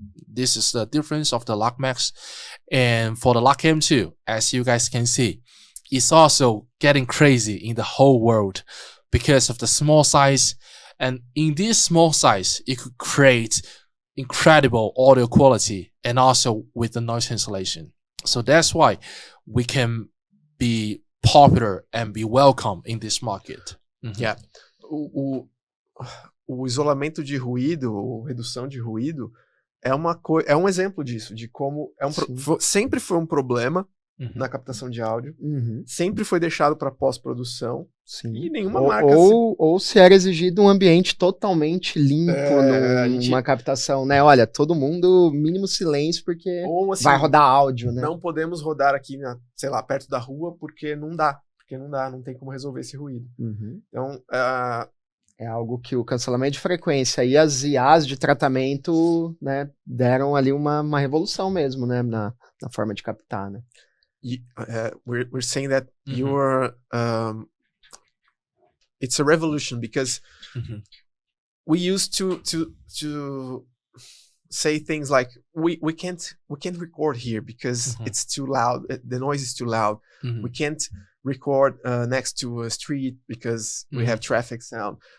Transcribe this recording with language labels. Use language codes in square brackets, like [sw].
[en] This is the difference of the LagMax. And for the Lagcam 2, as you guys can see, it's also getting crazy in the whole world because of the small size. And in this small size, it could create incredible audio quality and also with the noise cancellation. So that's why we can be popular and be welcome in this market. Mm-hmm. Yeah. [pt] O isolamento de ruído, ou redução de ruído, é um exemplo disso, de como sempre foi um problema na captação de áudio, sempre foi deixado para pós-produção. Sim. E nenhuma marca... Ou se era exigido um ambiente totalmente limpo numa captação, né? Olha, todo mundo, mínimo silêncio, porque assim, vai rodar áudio, né? Não podemos rodar aqui, sei lá, perto da rua, porque não dá. Não tem como resolver esse ruído. Então, é algo que o cancelamento de frequência e as IAs de tratamento, né, deram ali uma revolução mesmo, né, na forma de captar, né? [en] We're saying that you're... it's a revolution because we used to say things like we can't record here because it's too loud. The noise is too loud. We can't record next to a street because we have traffic sound.